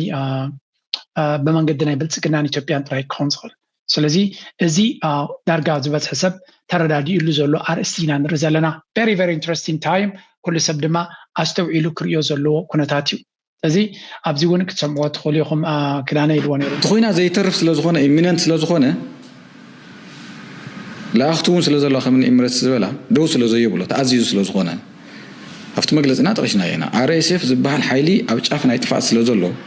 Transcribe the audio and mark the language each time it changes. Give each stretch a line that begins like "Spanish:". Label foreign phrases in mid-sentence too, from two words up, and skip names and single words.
Tigrinya: ናይ ብልጽግናን ኢትዮጵያን ጥራይ ክኾን ዝኽእል ስለዚ እዚ ዳርጋ ዝበዝሐ ሰብ ተረዳዲኡሉ ዘሎ ኣርእስቲ ኢና ንርኢ ዘለና
English: very very interesting time
Tigrinya: ኩሉ ሰብ ድማ ኣስተውዒሉ ክሪኦ ዘለዎ ኩነታት እዩ ስለዚህ ኣብዚ እውን ክትሰምዕዎ ትኽእሉ ኢኹም ክዳነ ኢልዎ ነይሩ ትኾይና ዘይተርፍ ስለ ዝኾነ ኢሚነንት ስለ ዝኾነ ለኣኽቱ እውን ስለ ዘሎ ከምኒ ኤምሬትስ ዝበላ ደው ስለ ዘይብሎ ተኣዚዙ ስለ ዝኾነ ኣብቲ መግለፅና ጠቂስና ኢና RSF ዝበሃል ሓይሊ ኣብ ጫፍ ናይ ጥፋእ ስለ ዘሎ